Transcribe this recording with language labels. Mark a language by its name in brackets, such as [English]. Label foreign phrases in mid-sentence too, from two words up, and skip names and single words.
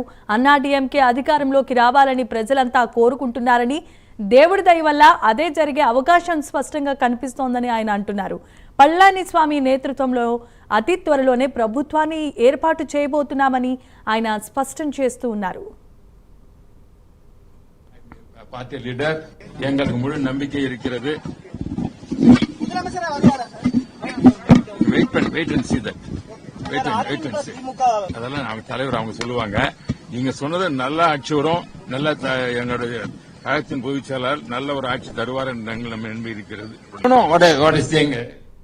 [Telugu] అన్నాడీఎంకే అధికారంలోకి రావాలని ప్రజలంతా కోరుకుంటున్నారని, దేవుడి దయ వల్ల అదే జరిగే అవకాశం స్పష్టంగా కనిపిస్తోందని ఆయన అంటున్నారు. పళనిస్వామి నేతృత్వంలో అతి త్వరలోనే ప్రభుత్వాన్ని ఏర్పాటు చేయబోతున్నామని ఆయన స్పష్టం చేస్తూ ఉన్నారు. [English] party leader [Tamil] எங்களுக்கு முழு நம்பிக்கை இருக்கிறது. [English] wait and see that. [Tamil] அதெல்லாம் அவங்க தலைவர் அவங்க சொல்லுவாங்க. நீங்க சொன்னது நல்ல ஆட்சி வரும், நல்ல எங்களுடைய கழகத்தின் பொதுச் செயலாளர் நல்ல ஒரு ஆட்சி தருவார் என்று நம்ம நம்பி இருக்கிறது.